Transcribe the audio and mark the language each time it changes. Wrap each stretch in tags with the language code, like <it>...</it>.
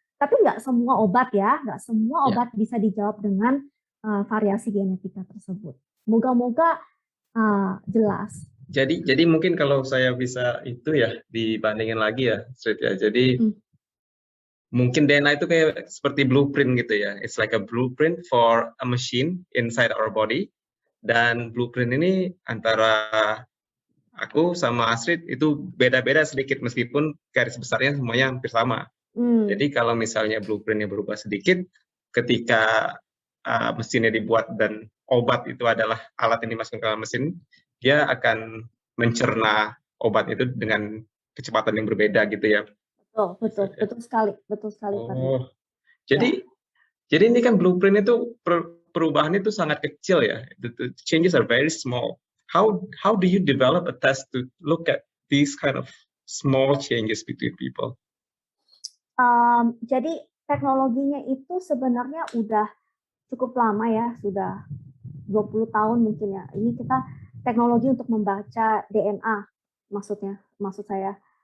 <id>Tapi nggak semua obat ya, nggak semua obat bisa dijawab dengan variasi genetika tersebut. Moga-moga jelas. Jadi mungkin kalau saya bisa itu ya dibandingin lagi ya, Astrid ya. Jadi mungkin DNA itu kayak seperti blueprint gitu ya.</id> <en>It's like a blueprint for a machine inside our body.</en> <id>Dan blueprint ini antara aku sama Astrid itu beda-beda sedikit meskipun garis besarnya semuanya hampir sama. Jadi kalau misalnya blueprintnya berubah sedikit, ketika mesinnya dibuat dan obat itu adalah alat yang dimasukkan ke dalam mesin, dia akan mencerna obat itu dengan kecepatan yang berbeda gitu ya. Betul sekali, Pak. Oh, jadi ini kan blueprint itu perubahan itu sangat kecil ya.</id> <en>The changes are very small. How do you develop a test to look at these kind of small changes between people?</en> <id>Jadi teknologinya itu sebenarnya udah cukup lama ya, sudah 20 tahun mungkin ya. Ini kita teknologi untuk membaca DNA, maksud saya.</id>